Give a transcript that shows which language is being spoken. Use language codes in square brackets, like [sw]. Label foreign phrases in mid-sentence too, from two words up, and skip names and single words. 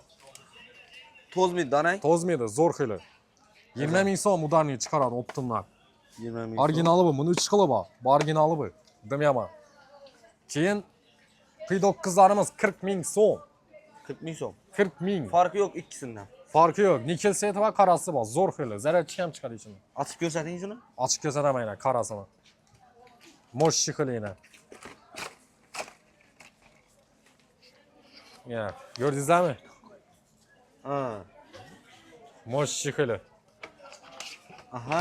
[uz] To'zmaydi, danang. To'zmaydi, zo'r xili. 20 ming so'm udarni chiqaradi optimlar. 20 ming. Originali bu, buni 3 xili bor. Bu originali bu. Dim yomon. Keyin P9'larimiz 40 ming so'm. 40 ming so'm. 40 ming. Farqi yo'q ikkisidan. [tr] Farkı yok. Nikel seti var, karası var. [uz] Zor xili. Zaryadchi ham chiqadi ichidan. Açıp ko'rsating shuni. Ochib ko'rsataman yine qarasini. Moshchi xili yine. Ya, ko'rdingizlarmi? Moshchi xili. Aha.